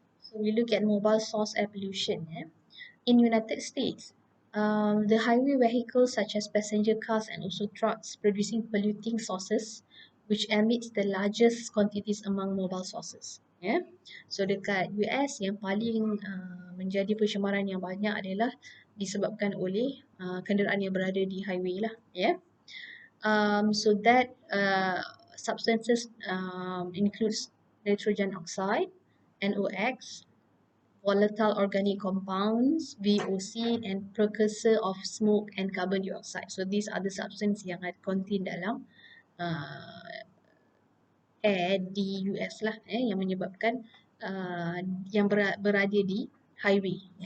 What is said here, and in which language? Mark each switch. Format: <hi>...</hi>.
<en>So we look at mobile source air pollution. In United States, the highway vehicles such as passenger cars and also trucks producing polluting sources which emits the largest quantities among mobile sources.</en> <ms>So dekat US yang paling menjadi pencemaran yang banyak adalah disebabkan oleh kenderaan yang berada di highway lah.</ms> <en>So that substances includes nitrogen oxide, NOx, volatile organic compounds, VOC, and precursor of smoke and carbon dioxide. So these are the substances</en> <ms>yang contain dalam air di US lah, yang menyebabkan yang berada di highway.</ms>